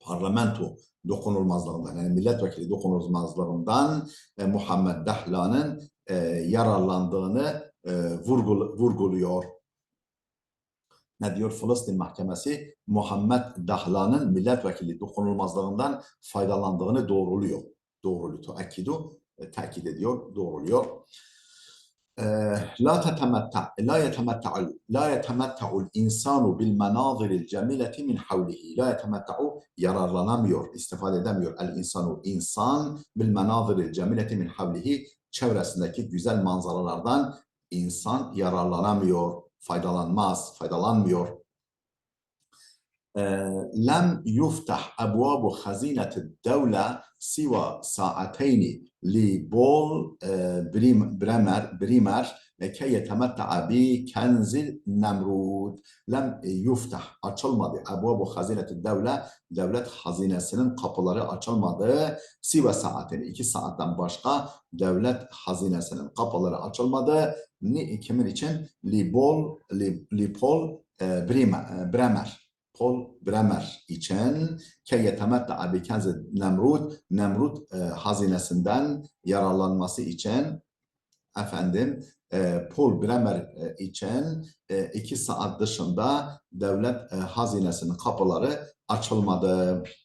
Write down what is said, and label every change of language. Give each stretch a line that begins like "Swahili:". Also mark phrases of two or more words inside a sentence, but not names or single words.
Turkish: parlamento dokunulmazlığından, yani milletvekili dokunulmazlığından Muhammed Dahla'nın yararlandığını vurguluyor. Ne diyor? Filistin Mahkemesi Muhammed Dahla'nın milletvekili dokunulmazlığından faydalandığını doğruluyor. Doğruluyor. Tekit ediyor, doğruluyor.
Arabic: لا يتمتع الإنسان بالمناظر الجميلة من حوله. لا يتمتع
Turkish: yararlanamıyor, istifade edemiyor.
Arabic: إنسان بالمناظر الجميلة من حوله,
Turkish: çevresindeki güzel manzaralardan insan yararlanamıyor, faydalanmıyor.
Arabic: لم يفتح أبواب خزينة الدولة سوى ساعتين لبول بريمر لكي يتمتع بكنز النمرود. لم يفتح açılmadı. أبواب خزينة الدولة,
Turkish: devlet hazinesinin kapıları açılmadı.
Arabic: سوى ساعتين,
Turkish: 2 saatten başka devlet hazinesinin kapıları açılmadı. Kimin için? Paul Bremer. Paul Bremer için ki
Arabic: يتمتع بكنز
Turkish: Nemrut hazinesinden yararlanması için Paul Bremer için 2 saat dışında devlet hazinesinin kapıları açılmadı.